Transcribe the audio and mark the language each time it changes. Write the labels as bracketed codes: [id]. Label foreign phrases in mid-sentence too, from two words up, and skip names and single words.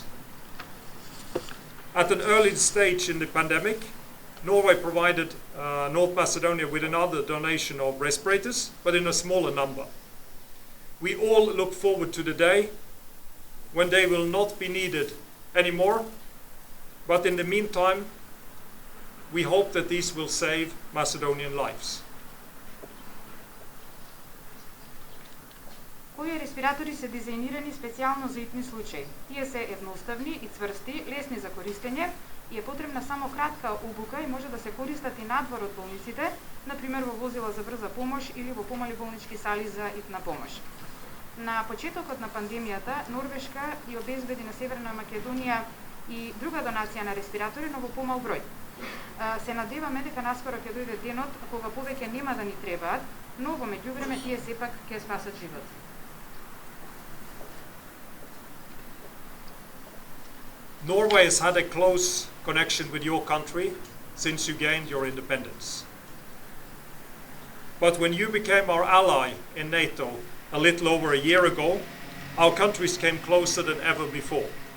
[en] At an early stage in the pandemic, Norway provided North Macedonia with another donation of respirators, but in a smaller number. We all look forward to the day when they will not be needed anymore, but in the meantime, we hope that these will save Macedonian lives. [mk] Овие респиратори се дизајнирани специјално за итни случаи. Тие се едноставни и цврсти, лесни за користење и е потребна само кратка обука и може да се користат и надвор од болниците, например во возила за брза помош или во помали болнички сали за итна помош. На почетокот на пандемијата, Норвешка ја обезбеди на Северна Македонија и друга донација на респиратори, но во помал број. Се надеваме дека наскоро ќе дојде денот кога повеќе нема да ни требаат, но во меѓувреме тие сепак ќе спасат живот. [en] Norway has had a close connection with your country since you gained your independence. But when you became our ally in NATO a little over a year ago, our countries came closer than ever before.